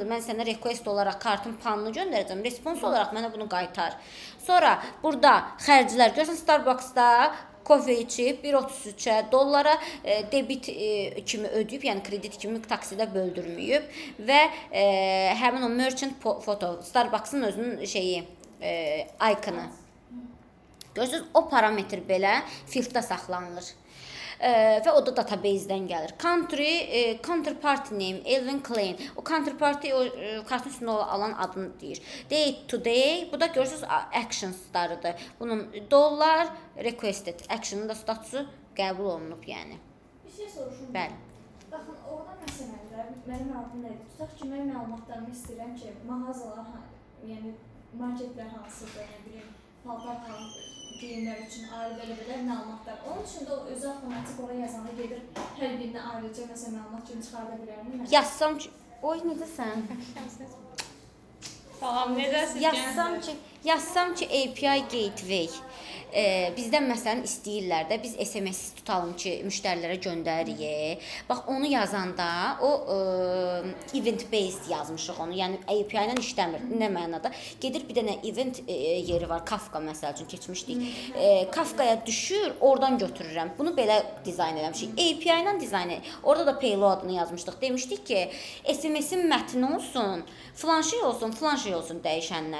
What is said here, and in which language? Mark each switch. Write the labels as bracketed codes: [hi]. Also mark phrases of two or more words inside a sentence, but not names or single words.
[az] Mən sənə request olaraq kartın panını göndərəcəm, response olaraq mənə bunu qaytar. Sonra burada xərclər görürsən, Starbucks-da kofe içib 1.33-ə dollara debit kimi ödəyib, yəni kredit kimi taksidə böldürməyib və həmin o [en] merchant photo, [az] Starbucks-ın özünün şeyi, iconu. Görürsünüz, o parametr belə fielddə saxlanılır. Və o da database-dən gəlir. [en] Country, counterparty name, Elvin Klein. [az] O counterparty o kartın üstündə alan adını deyir. [en] Date today. [az] Bu da görürsünüz actionslarıdır. Bunun [en] dollar requested. [az] Action'ın da statusu qəbul olunub, yəni. Bir şey soruşum. Bəli. Baxın, orada məsələndə mənim adım nədir? Tutaq ki, mən məlumatlarımı istəyirəm ki, mağazalar, yəni marketlər hansıdır, nə bilim, paltar geyimlər üçün ayrı belə məlumatlar. Onun üçün də o özü avtomatik oraya yazanda gedir, hər birinə ayrıca məsələn məlumat kimi çıxarda bilərmi? Yazsam ki, oy necəsən? Salam, necəsiz? Yazsam ki [en] API gateway. [az] Bizdən məsələn istəyirlər də biz SMS tutalım ki, müştərilərə göndəririk. Bax onu yazanda o [en] event based [az] yazmışıq onu. Yəni API ilə işləmir. Nə mənada? Gedir bir dənə event yeri var. Kafka məsəl üçün keçmişdik. Kafkaya düşür, oradan götürürəm. Bunu belə dizayn eləmişik. API ilə dizayn. Orada da payload'ını yazmışdıq. Demişdik ki, SMS-in mətni olsun, filan şey olsun dəyişənlər.